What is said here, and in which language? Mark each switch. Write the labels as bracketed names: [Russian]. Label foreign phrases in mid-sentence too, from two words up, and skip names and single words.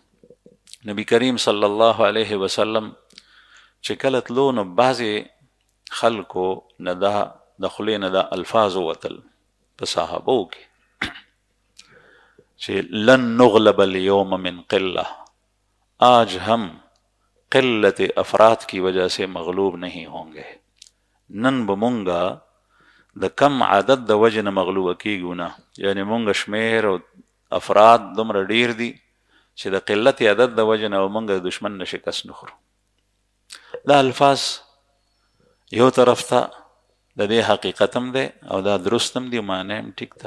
[Pashto] نبی کریم [Arabic] صلی الله علیه وسلم [Pashto] چې کله تلو نو بعضې خلکو نه دا د خولې نه دا الفاظ ووتل په صحابو کې چې [Arabic] لن نغلب اليوم من قلة، [Urdu] آج ہم قلت افراد کی وجہ سے مغلوب نہیں ہوں گے. [Pashto] نن به مونږه د کم عدد د وجې نه مغلوبه کیږو نه، یعنې مونږ شمیر او افراد دومره ډیر دي چې د قلت عدد د وجې نه مونږ د دشمن نه شکست نه خورو. دا الفاظ یو طرف ته د دې حقیقت هم دی او دا درست هم دی، معنی هم ټیک ده.